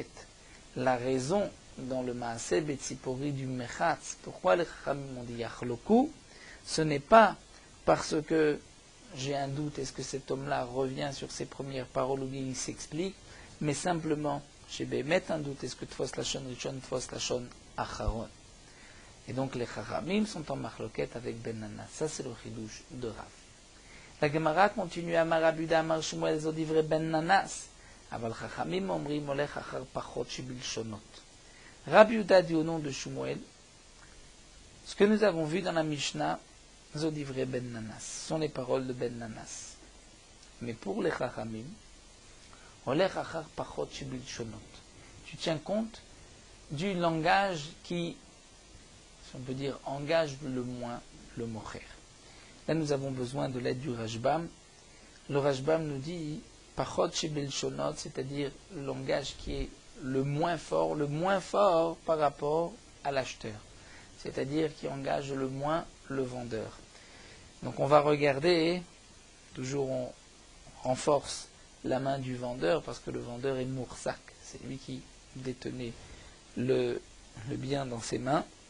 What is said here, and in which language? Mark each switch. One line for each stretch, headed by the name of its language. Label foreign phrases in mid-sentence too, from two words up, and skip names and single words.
French: La raison dans le
Hebrew: מעשה בציפורי
French: du Mechatz, pourquoi les Chachamim ont dit Yachloku, ce n'est pas parce que j'ai un doute, est-ce que cet homme-là revient sur ses premières paroles ou bien il s'explique, mais simplement, j'ai bémet un doute, est-ce que
Hebrew: תפוס לשון ראשון תפוס לשון אחרון.
French: Et donc les Chachamim sont en marloquette avec Ben Nanas. Ça c'est le chidouche de Rav. La Gemara continue
Hebrew: אמר רב יהודה אמר שמואל זו דברי בן ננס. אבל חכמים אומרים הולך אחר פחות שבלשונות.
French: Rabbi Yehuda dit au nom de Shmuel, ce que nous avons vu dans la Mishnah,
Hebrew: זו דברי בן ננס,
French: sont les paroles de Ben Nanas. Mais pour les Chachamim,
Hebrew: הולך אחר פחות שבלשונות.
French: Tu tiens compte du langage qui, si on peut dire, engage le moins le mocher. Là, nous avons besoin de l'aide du Rashbam. Le Rashbam nous dit
Hebrew: פחות שבלשונות,
French: c'est-à-dire le langage qui est le moins fort par rapport à l'acheteur, c'est-à-dire qui engage le moins le vendeur. Donc on va regarder, toujours on renforce la main du vendeur, parce que le vendeur est moursak, c'est lui qui détenait le bien dans ses mains.